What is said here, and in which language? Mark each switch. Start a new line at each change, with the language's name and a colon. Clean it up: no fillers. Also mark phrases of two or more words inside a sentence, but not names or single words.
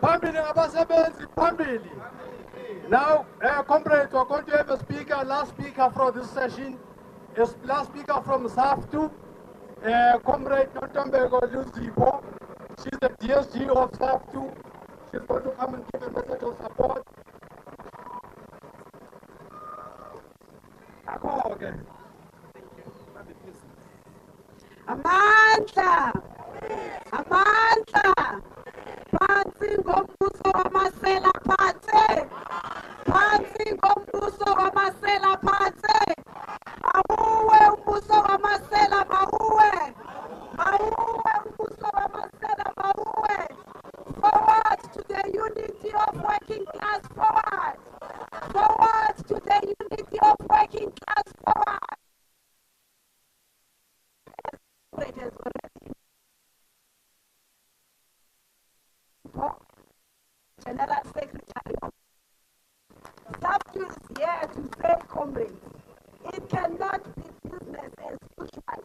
English: Now, comrades, we're going to have a speaker, last speaker for this session. Last speaker from SAFTU, Comrade Nontambeko Luzipo. She's the DSG of SAFTU. She's going to come and give a message of support. Okay.
Zulu: Amandla! Amandla! Phansi ngombuso wamasela phansi! Phansi ngombuso wamasela phansi! Mawuwe umbuso wamasela mawuwe! Mawuwe umbuso wamasela mawuwe!
English: Forward to the unity of working class forward! Forward to the unity of working class forward! General Secretary of SAFTU is here to say, comrades, it cannot be business as usual.